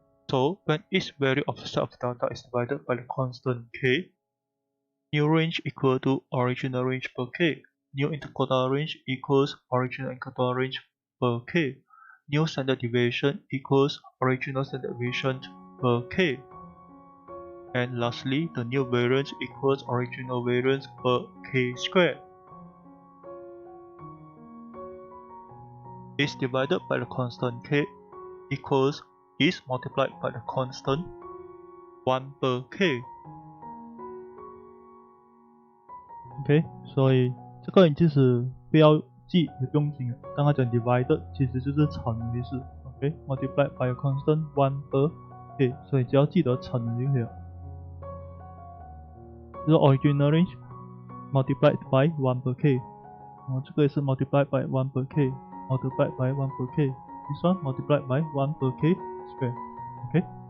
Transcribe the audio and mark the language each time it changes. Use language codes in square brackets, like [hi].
[en] So when each value of subdata is divided by the constant k, new range equal to original range per k, new interquartile range equals original interquartile range per k, new standard deviation equals original standard deviation per k, and lastly the new variance equals original variance per k squared. Is divided by the constant k equals is multiplied by the constant 1 per k. [zh] OK， 所以这个你即使不要记也不用紧了。刚刚讲 divided 其实就是乘的意思。 OK， [en] multiplied by a constant 1 per k， [zh] 所以只要记得乘的就可以了。 [en] 就是 original range multiplied by 1 per k， [zh] 然后这个也是 [en] multiplied by 1 per k， multiplied by 1 per k， this one multiplied by 1 per k square. OK。